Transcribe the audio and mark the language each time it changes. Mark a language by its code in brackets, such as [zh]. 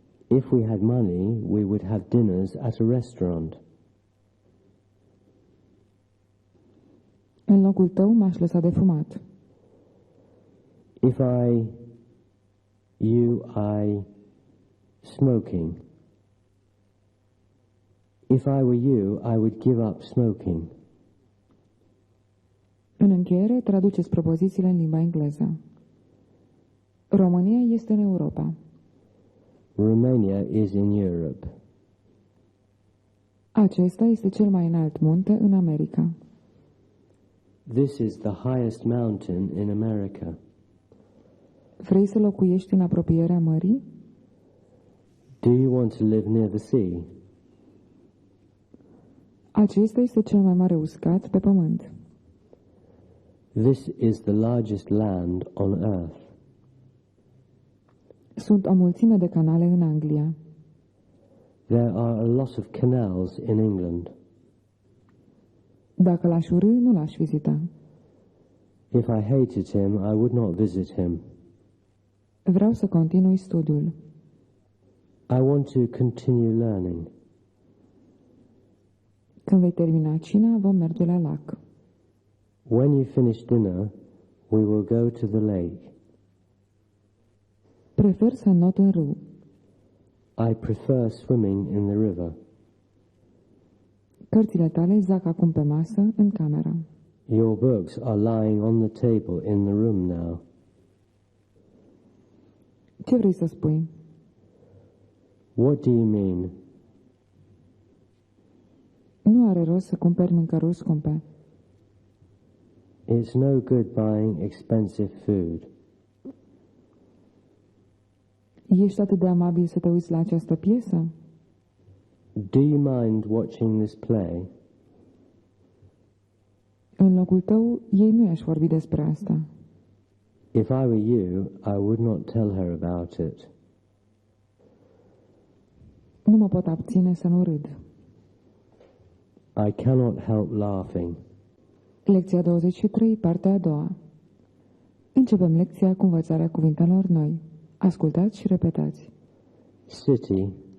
[en] If we had money, we would have dinners at a restaurant. [ro] În locul tău m-aș lăsa de fumat. [en] If I smoking. If I were you, I would give up smoking. [ro] În încheiere, traduceți propozițiile în limba engleză. România este în Europa. [en] Romania is in Europe. [ro] Acesta este cel mai înalt munte în America. [en] This is the highest mountain in America. [ro] Vrei să locuiești în apropierea mării? [en] Do you want to live near the sea? [ro] Acesta este cel mai mare uscat pe pământ. [en] This is the largest land on earth. [ro] Sunt o mulțime de canale în Anglia. [en] There are a lot of canals in England. [ro] Dacă l-aș urî, nu l-aș vizita. [en] If I hated him, I would not visit him. [ro] Vreau să continui studiul. [en] I want to continue learning. [ro] Când vei termina cina, vom merge la lac. [en] When you finish dinner, we will go to the lake. [ro] Prefer să not în râu. [en] I prefer swimming in the river. [ro] Cărțile tale zac acum pe masă, în cameră. [en] Your books are lying on the table in the room now. [ro] Ce vrei să spui? [en] What do you mean? [ro] Nu are rost să cumperi mâncăruri scumpe. [en] It's no good buying expensive food. [ro] Ești atât de amabil să te uiți la această piesă? [en] Do you mind watching this play? [ro] În locul tău, ei nu i-aș vorbi despre asta. [en] If I were you, I would not tell her about it. [ro] Nu mă pot abține să nu râd. [en] I cannot help laughing. [ro] Lecția 23, partea a doua. Începem lecția cu învățarea cuvintelor noi. Ascultați și repetați. [en] City.